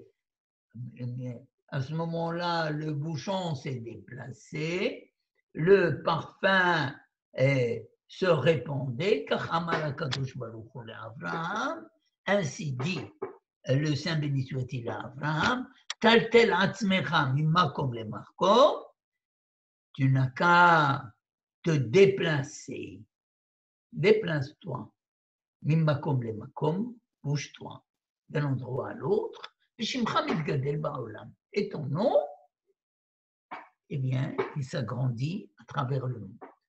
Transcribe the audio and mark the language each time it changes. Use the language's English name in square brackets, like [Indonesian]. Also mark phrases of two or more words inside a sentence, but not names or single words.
[French] À ce moment-là, le bouchon s'est déplacé, le parfum se répandait, ainsi dit le Saint béni soit-il à Abraham, [Hebrew] טלטל עצמך ממקום למקום, [French] tu n'as qu'à te déplacer, déplace-toi, [Hebrew] ממקום למקום, [French] bouge-toi d'un endroit à l'autre, et ton nom, eh bien, il s'agrandit à travers le monde.